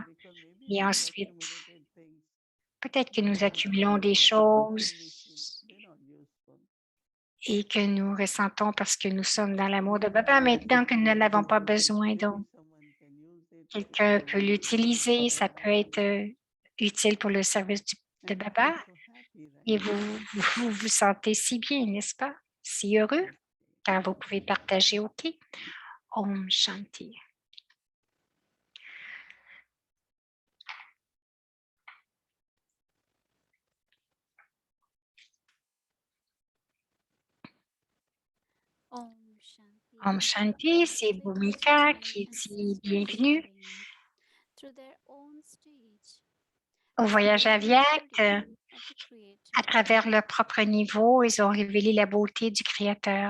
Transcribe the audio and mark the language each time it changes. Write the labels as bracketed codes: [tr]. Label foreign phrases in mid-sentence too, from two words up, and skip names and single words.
[fr] Et ensuite, peut-être que nous accumulons des choses et que nous ressentons parce que nous sommes dans l'amour de Baba maintenant que nous ne l'avons pas besoin. Donc, quelqu'un peut l'utiliser, ça peut être utile pour le service de Baba. Et vous sentez si bien, n'est-ce pas? Si heureux, car vous pouvez partager. [sa] OK. ओम् शान्ति. ओम् शान्ति, [fr] c'est Bhumika qui dit bienvenue au voyage aviaque. À travers leur propre niveau, ils ont révélé la beauté du Créateur.